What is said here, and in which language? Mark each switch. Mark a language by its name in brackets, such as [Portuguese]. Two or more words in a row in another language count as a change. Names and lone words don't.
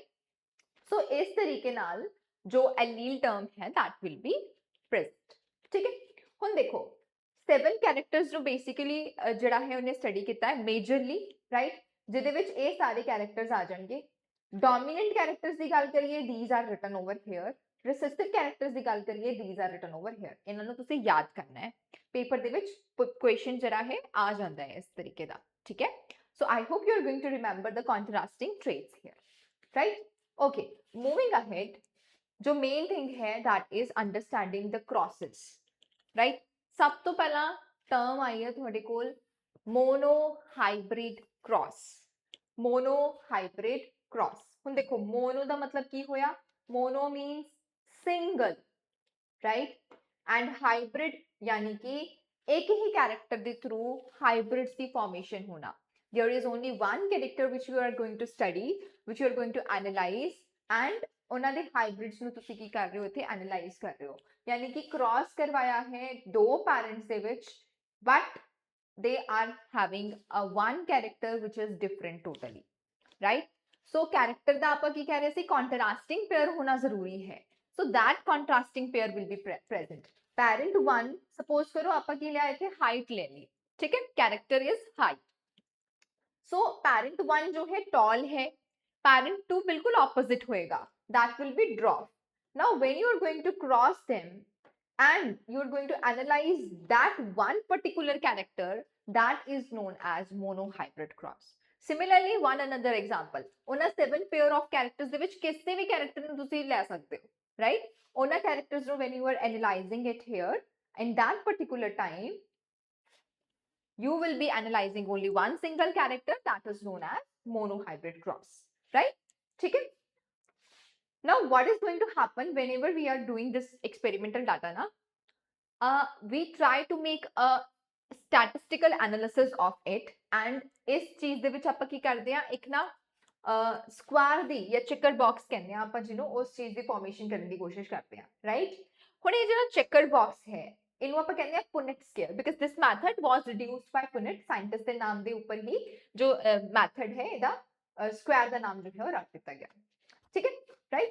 [Punjabi] So ਇਸ ਤਰੀਕੇ ਨਾਲ ਜੋ [English] allele term [Punjabi] ਹੈ [English] that will be present, [Punjabi] ਠੀਕ ਹੈ? ਹੁਣ ਦੇਖੋ 7 ਕੈਰੈਕਟਰਸ ਜੋ ਬੇਸਿਕਲੀ ਜਿਹੜਾ ਹੈ ਉਹਨੇ ਸਟੱਡੀ ਕੀਤਾ ਹੈ ਮੇਜਰਲੀ, ਰਾਈਟ, ਜਿਹਦੇ ਵਿੱਚ ਇਹ ਸਾਰੇ ਕੈਰੈਕਟਰਸ ਆ ਜਾਣਗੇ। [English] dominant characters [Punjabi] ਦੀ ਗੱਲ ਕਰੀਏ [English] these are written over here, recessive ਕੈਰੈਕਟਰਸ [Punjabi] ਦੀ ਗੱਲ ਕਰੀਏ [English] these are written over here। [Punjabi] ਇਹਨਾਂ ਨੂੰ ਤੁਸੀਂ ਯਾਦ ਕਰਨਾ ਹੈ, ਪੇਪਰ ਦੇ ਵਿੱਚ ਕੁਐਸਚਨ ਜਿਹੜਾ ਹੈ ਆ ਜਾਂਦਾ ਹੈ ਇਸ ਤਰੀਕੇ ਦਾ, ਠੀਕ ਹੈ? [English] so I hope you are going to remember the contrasting traits here, right? Okay, moving ahead, जो main thing है that is understanding the crosses, right? [Punjabi] ਸਭ ਤੋਂ ਪਹਿਲਾ ਟਰਮ ਆਈ ਹੈ ਥੋੜੇ ਕੋਲ [English] monohybrid cross, monohybrid cross. [Punjabi] ਹੁਣ ਦੇਖੋ ਮੋਨੋ ਦਾ ਮਤਲਬ ਕੀ ਹੋਇਆ, [English] mono means single, right, and hybrid [Hindi] यानी कि एक ही कैरेक्टर के थ्रू हाइब्रिड्स की फॉर्मेशन होना। [English] There is only one character which you are going to study, which you are going to analyze, and [Punjabi] ਉਹਨਾਂ ਦੇ ਹਾਈਬ੍ਰਿਡਸ ਨੂੰ ਤੁਸੀਂ ਕੀ ਕਰ ਰਹੇ ਹੋ ਇੱਥੇ ਐਨਾਲਾਈਜ਼ ਕਰ ਰਹੇ ਹੋ, ਯਾਨੀ ਕਿ ਕ੍ਰਾਸ ਕਰਵਾਇਆ ਹੈ ਦੋ ਪੈਰੈਂਟਸ ਦੇ ਵਿੱਚ [English] but they are having a one character which is different totally, right? [Punjabi] So character ਦਾ ਆਪਾਂ ਕੀ ਕਹਿ ਰਹੇ ਸੀ, [English] contrasting pair [Punjabi] ਹੋਣਾ ਜ਼ਰੂਰੀ ਹੈ, [English] so that contrasting pair will be present। parent 1 suppose [Hindi] करो [Punjabi] ਆਪਾਂ ਕੀ ਲਿਆ ਇੱਥੇ [Hindi] height ले ली, ठीक है, [English] character is height, so parent 1 [Hindi] जो है [English] tall है, parent 2 बिल्कुल opposite होएगा, that will be dwarf। now when you are going to cross them and you are going to analyze that one particular character, that is known as monohybrid cross। similarly one another example, [Punjabi] ਉਹਨਾਂ 7 [English] pair of characters [Punjabi] ਦੇ ਵਿੱਚ ਕਿਸੇ ਵੀ character ਨੂੰ ਤੁਸੀਂ ਲੈ ਸਕਦੇ ਹੋ, right? [English] ਉਹਨਾਂ characters ਨੂੰ when you are analyzing it here in that particular time, you will be analyzing only one single character, that is known as monohybrid cross, right? Okay? Now what is going to happen whenever we are doing this experimental data na, we try to make a statistical analysis of it, and [Hindi] इस चीज [Punjabi] ਦੇ ਵਿੱਚ ਆਪਾਂ ਕੀ ਕਰਦੇ ਆ, ਇੱਕ ਨਾ ਸਕੁਆਰ ਦੀ ਜਾਂ [English] checker box [Punjabi] ਕਹਿੰਦੇ ਆ ਆਪਾਂ ਜਿਹਨੂੰ, ਉਸ ਚੀਜ਼ ਦੀ ਫਾਰਮੇਸ਼ਨ ਕਰਨ ਦੀ ਕੋਸ਼ਿਸ਼ ਕਰਦੇ ਆ, ਰਾਈਟ? ਹੁਣ ਇਹ ਜਿਹੜਾ [English] checker box [Punjabi] ਹੈ ਇਹਨੂੰ ਆਪਾਂ ਕਹਿੰਦੇ ਆ [English] Punnett square, because this method was reduced by Punnett, [Punjabi] ਸਾਇੰਟਿਸਟ ਦੇ ਨਾਮ ਦੇ ਉੱਪਰ ਹੀ ਜੋ ਮੈਥਡ ਹੈ ਇਹਦਾ ਸਕੁਆਰ ਦਾ ਨਾਮ ਜੋ ਹੈ ਉਹ ਰੱਖ ਦਿੱਤਾ ਗਿਆ, ਠੀਕ ਹੈ, ਰਾਈਟ?